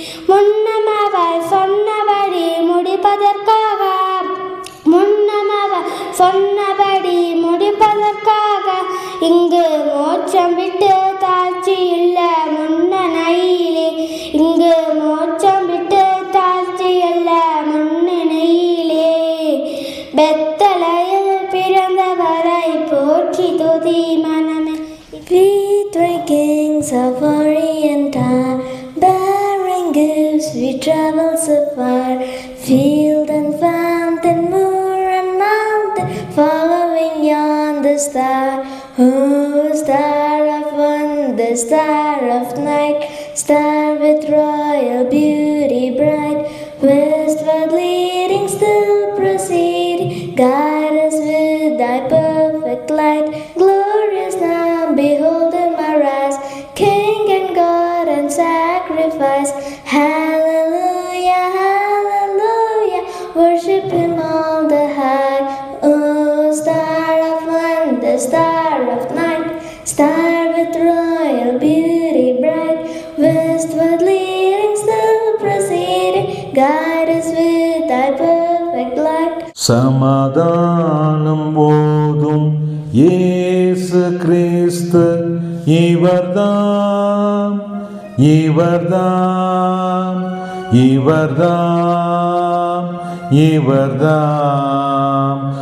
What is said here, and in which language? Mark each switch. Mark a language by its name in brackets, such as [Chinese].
[Tamil] முன்னமவர் சொன்னபடி முடிப்பதற்காக, முன்னமவர் சொன்னபடி முடிப்பதற்காக, இங்கு மோட்சம் விட்டு தாழ்ச்சி இல்ல முன்னணையிலே, இங்கு மோட்சம் விட்டு தாழ்ச்சி இல்ல முன்னணையிலே. பெத்தலையில் பிறந்தவரை போற்றி துதி மனமே. [English] We 3 kings of Orient are, bearing gifts we travel so far, field and fountain, moor and mountain, following yonder star. Oh, star of wonder, star of night, star with royal beauty bright, westward leading, still proceeding, guide us with thy perfect light. Glorious now, behold him arise, King and God and sacrifice. Hallelujah, hallelujah, worship him all the high. Oh, star of wonder, star of night, star with royal beauty bright, westward leading, still proceeding, guide us with thy perfect light. [Tamil] சமாதானம் போதும் இயேசு கிறிஸ்து இவர்தான், இவர்தான், இவர்தான், இவர்தான்.